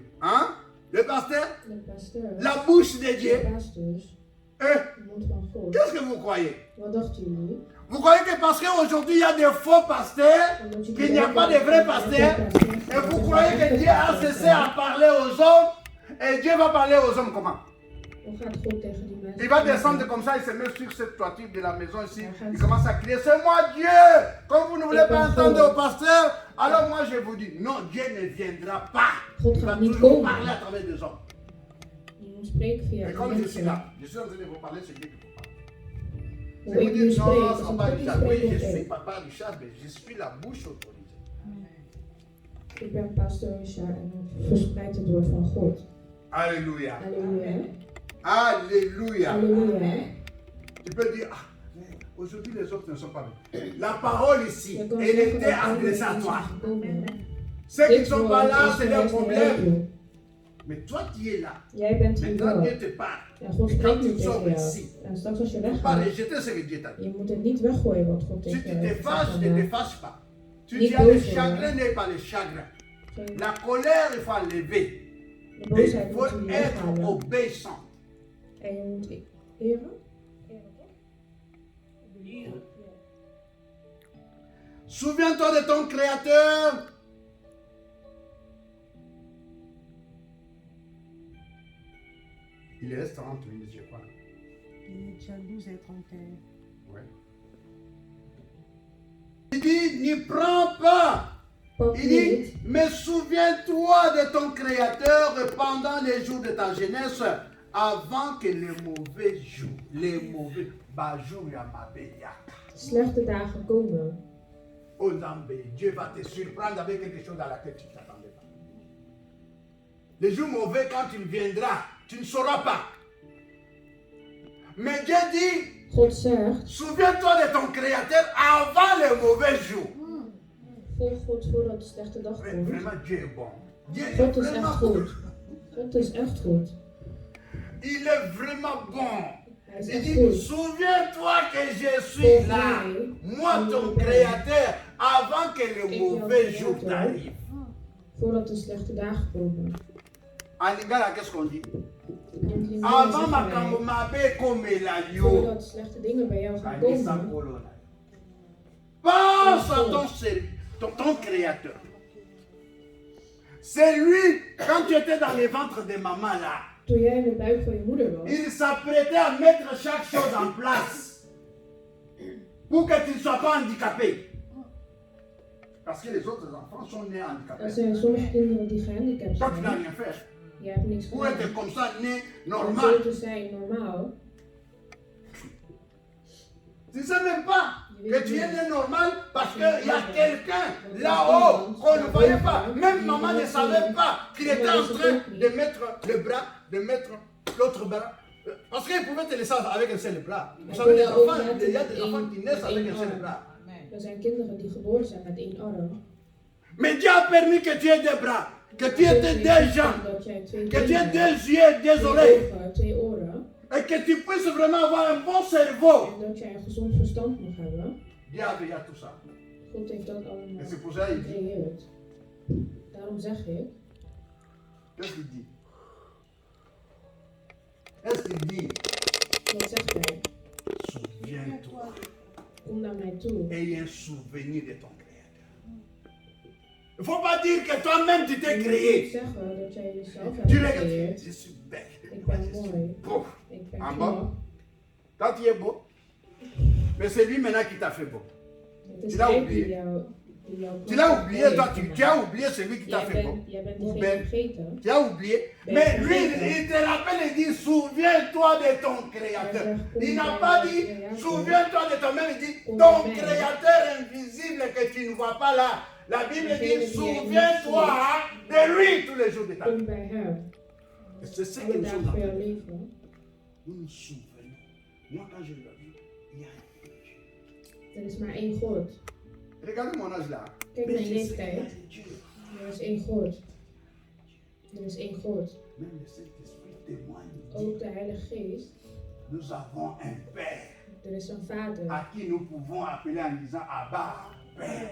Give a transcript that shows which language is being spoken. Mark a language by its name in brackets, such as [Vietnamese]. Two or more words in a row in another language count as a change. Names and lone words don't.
[French] Hein? Le pasteur, [Dutch] De pasteur. [French] la bouche de Dieu. [Dutch] De pastors. [French] Eh, [Dutch] De mond van God. [French] qu'est-ce que vous croyez? [Dutch] Wat dachten jullie? [French] Vous croyez que parce qu'aujourd'hui il y a des faux pasteurs, [Dutch] Omdat jullie [French] qu'il n'y a [Dutch] denken [French] pas de [Dutch] dat [French] vrais [Dutch] er [French] pasteurs, [Dutch] geen pastors zijn, [French] et [Dutch] dat [French] vous [Dutch] er [French] croyez [Dutch] geen [French] que [Dutch] echte [French] Dieu a [Dutch] pastors [French] cessé [Dutch] zijn. [French] à parler aux hommes, et Dieu va parler aux hommes comment? [Dutch] Dan gaat God tegen die mensen gaat [French] Il va descendre comme ça, il se met sur cette toiture de la maison ici. Il commence à crier, c'est moi Dieu. Comme vous ne voulez pas entendre au pasteur, alors moi je vous dis, non, Dieu ne viendra pas. [Dutch] God [French] Il va [Dutch] gaat niet [French] toujours [Dutch] komen. [French] parler à travers des hommes. [Dutch] Je moet spreken via [French] Et [Dutch] de [French] comme je suis [Dutch] mensen. [French] là, je suis en train de vous parler, c'est Dieu qui vous parle. [Dutch] Hoe [French] Je vous [Dutch] ik nu [French] dis, [Dutch] spreek, [French] non, [Dutch] is [French] c'est [Dutch] een [French] pas [Dutch] God die [French] Richard. Oui, [Dutch] spreekt [French] je [Dutch] met [French] suis [Dutch] u. [French] papa Richard, mais je suis la bouche autorisée. [Dutch] Ik ben pastor Richard en verspreid het woord van God. [French] Alléluia. [Dutch] Halleluja. [French] Alléluia. [Dutch] Halleluja. [French] Tu peux dire, ah, mais aujourd'hui les autres ne sont pas là. La parole ici, [Dutch] Je kan [French] elle [Dutch] zeggen [French] était [Dutch] dat andere [French] adressée à [Dutch] mensen [French] toi. [Dutch] gekomen. [French] Ceux qui ne [Dutch] Dit [French] sont [Dutch] woord [French] pas là, [Dutch] is [French] c'est leur [Dutch] geweest naar [French] problème. [Dutch] jou. [French] Mais toi qui es là, [Dutch] Jij bent hier [French] maintenant [Dutch] wel. [French] Dieu te parle. [Dutch] En God [French] Et quand [Dutch] spreekt nu [French] tu sors [Dutch] tegen [French] ici, [Dutch] jou. En straks als je [French] tu pas [Dutch] weggaat, [French] rejeter ce que Dieu t'a dit. [Dutch] je moet het niet weggooien wat God [French] Si [Dutch] tegen [French] tu [Dutch] jou [French] te [Dutch] heeft [French] fâches, [Dutch] gezegd. [French] ne te fâche pas. Tu [Dutch] Niet [French] dis, ah, le [Dutch] boos worden. [French] chagrin n'est pas le chagrin. [Dutch] Geen- [French] La colère, il faut enlever. [Dutch] De [French] Et [Dutch] boosheid [French] il [Dutch] moet [French] faut [Dutch] je [French] être [Dutch] weghalen. [French] obéissant. [Dutch] En je moet eren. [French] Souviens-toi de ton Créateur. Il reste 30 minutes, je crois. Il est déjà 12h31. Ouais. Il dit, n'y prends pas. [Dutch] Pak [French] Il [Dutch] niet. [French] dit, mais souviens-toi de ton Créateur pendant les jours de ta jeunesse, avant que les mauvais jours, [Dutch] Slechte dagen komen. [French] Oh Nzambé, Dieu va te surprendre avec quelque chose à laquelle tu ne t'attendais pas. Les jours mauvais, quand il viendra, tu ne sauras pas. Mais Dieu dit, [Dutch] God zegt, [French] souviens-toi de ton Créateur avant les mauvais jours. [Dutch] volg God voordat de slechte dag [French] Mais [Dutch] komt. [French] vraiment, Dieu est bon. Dieu est [Dutch] God is echt [French] vraiment [Dutch] goed. [French] bon. [Dutch] God is echt goed. [French] Il est vraiment bon. [Dutch] Hij is [French] Il [Dutch] echt [French] dit, [Dutch] goed. [French] souviens-toi que je suis là, moi ton Créateur, avant que les mauvais jours t'arrivent. [Dutch] Voordat de slechte dagen komen. [French] En Lingala, qu'est-ce qu'on dit? [Dutch] En in Lingala [French] Avant [Dutch] zeggen [Lingala] ma [Dutch] wij, [Lingala] kambomabe comme la yo. [Dutch] voordat slechte dingen bij jou gaan komen. [French] Pense à ton Créateur. C'est lui, quand tu étais dans le ventre de maman là, [Dutch] Toen jij in de buik van je moeder was, [French] il s'apprêtait à mettre chaque chose en place pour que tu ne sois pas handicapé. Parce que les autres enfants sont nés [Dutch] er [French] handicapés. [Dutch] zijn sommige kinderen die gehandicapt [French] Toi, tu n'as [Dutch] zijn. [French] rien fait. [Dutch] Je hebt niks [French] Pour être [Dutch] gedaan. [French] comme ça, né [Dutch] Om zo [French] normal. [Dutch] te zijn normaal. [French] Tu ne sais même pas que tu es né normal parce qu'il y a quelqu'un là-haut qu'on ne voyait pas. Même maman ne savait pas qu'il était en train de mettre le bras, de mettre l'autre bras. Parce qu'il pouvait te laisser avec un seul bras. Vous savez, les enfants, il y a des enfants qui naissent avec un seul bras. [Dutch] Er zijn kinderen die geboren zijn met één arm. [French] Mais Dieu a permis que tu aies deux bras, que tu aies deux jambes, [Dutch] Dat jij twee [French] que tu aies [Dutch] benen [French] deux yeux, deux [Dutch] hebt, [French] oreilles, [Dutch] twee ogen, twee oren. [French] et que tu puisses vraiment avoir un bon cerveau. [Dutch] En dat jij een gezond verstand mag hebben. [French] Dieu a veillé à tout ça. [Dutch] God heeft dat allemaal [French] Et c'est pour ça qu'il dit, [Dutch] gecreëerd. Daarom zeg ik, [French] qu'est-ce qu'il dit? Qu'est-ce qu'il dit? [Dutch] wat zegt hij? [French] Souviens-toi. [Dutch] Kom naar mij toe. [French] Ayez un souvenir de ton Créateur. Il ne faut pas dire que toi-même tu t'es [Dutch] Je moet [French] créé. [Dutch] zeggen dat jij jezelf [French] Tu [Dutch] hebt [French] regardes, [Dutch] gecreëerd. [French] je suis belle. [Dutch] Ik ben [French] Je suis [Dutch] mooi. [French] beau. [Dutch] Ik ben [French] En [Dutch] knap. [French] bas, quand tu es beau, mais c'est lui maintenant qui t'a fait beau. [Dutch] Het is [French] Tu l'as [Dutch] hij [French] oublié. [Dutch] die jou [French] Tu l'as oublié, toi, tu as oublié celui qui t'a fait beau. [Dutch] Jij bent [French] Ou [Dutch] diegene [French] belle. [Dutch] vergeten. [French] Tu as oublié. Mais lui, il te rappelle et dit, souviens-toi de ton Créateur. Il n'a pas dit, souviens-toi de toi-même, il dit, ton Créateur invisible que tu ne vois pas là. La Bible dit, souviens-toi de lui tous les jours de ta vie. [Dutch] Kom bij hem. [French] Et c'est ce que [Dutch] Alle [French] nous [Dutch] dagen [French] sommes [Dutch] van [French] en [Dutch] jouw [French] train de faire. [Dutch] leven. [French] Nous nous souvenons. Moi, quand je l'ai vu, il y a un Dieu. [Dutch] Er is maar één God. [French] Regardez mon âge là. [Dutch] Kijk [French] Mais [Dutch] mijn [French] je sais qu'il y a [Dutch] leeftijd. [French] un Dieu. [Dutch] Er is één God. Er is één God. [French] Même le Saint-Esprit témoigne. [Dutch] Ook de Heilige Geest. [French] Nous avons un Père [Dutch] Er is een Vader. [French] à qui nous pouvons appeler en disant Abba, Père.